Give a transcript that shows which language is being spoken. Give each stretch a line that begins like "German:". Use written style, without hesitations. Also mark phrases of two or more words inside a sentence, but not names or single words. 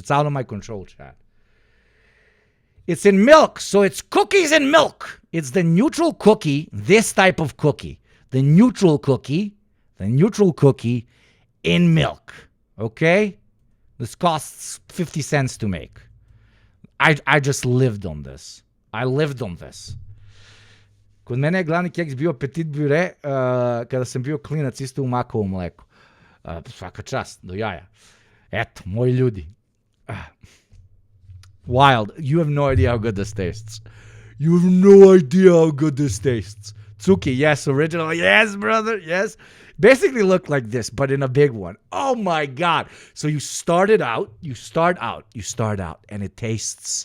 English: It's out of my control, chat. It's in milk, so it's cookies and milk. It's the neutral cookie, this type of cookie. The neutral cookie in milk. Okay? This costs 50 cents to make. I just lived on this. I lived on this.
Serbian: Kod mene je glavni keks bio petit bure kada sam bio klinac, isto u makovo mleku. Svaka čast, do jaja. Eto, moji ljudi.
English: Wild. You have no idea how good this tastes. You have no idea how good this tastes. Tsuki, yes. Original, yes, brother, yes. Basically looked like this, but in a big one. Oh my God. So you start out, and it tastes.